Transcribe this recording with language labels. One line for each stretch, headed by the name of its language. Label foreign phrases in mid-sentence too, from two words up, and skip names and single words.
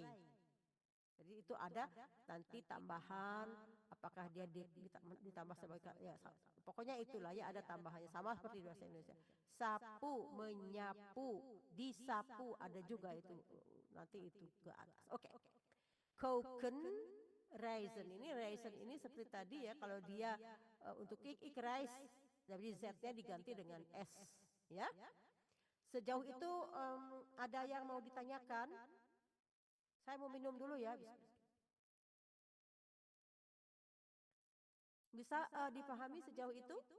Indonesian: Jadi itu ada nanti tambahan, apakah dia ditambah sebagai, ya, pokoknya itulah ya, ada tambahannya sama seperti bahasa Indonesia. Sapu, menyapu, disapu, ada juga itu nanti itu ke atas. Oke. Koken, reizen ini seperti tadi ya, kalau dia untuk
Dutch: ik reis,
Indonesian: jadi Z-nya diganti dengan S ya. Sejauh itu ada yang mau ditanyakan? Saya mau minum dulu ya. Bisa dipahami sejauh itu?